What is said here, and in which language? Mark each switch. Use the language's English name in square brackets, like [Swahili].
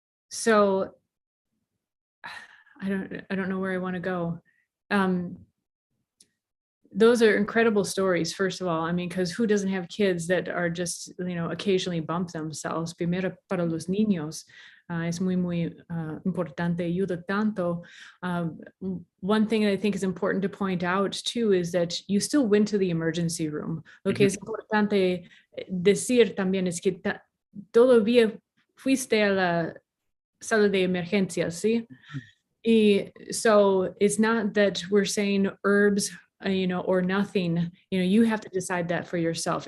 [English] So I don't know where I want to go. Those are incredible stories, first of all. I mean, because who doesn't have kids that are just, occasionally bump themselves? [Spanish] Primero para los niños. Es muy, muy importante, ayuda tanto. [English] One thing I think is important to point out too is that you still went to the emergency room. [Spanish] Lo que es importante decir también es que todavía fuiste a la sala de emergencias, ¿sí? [English] Y so it's not that we're saying herbs, or nothing. You have to decide that for yourself.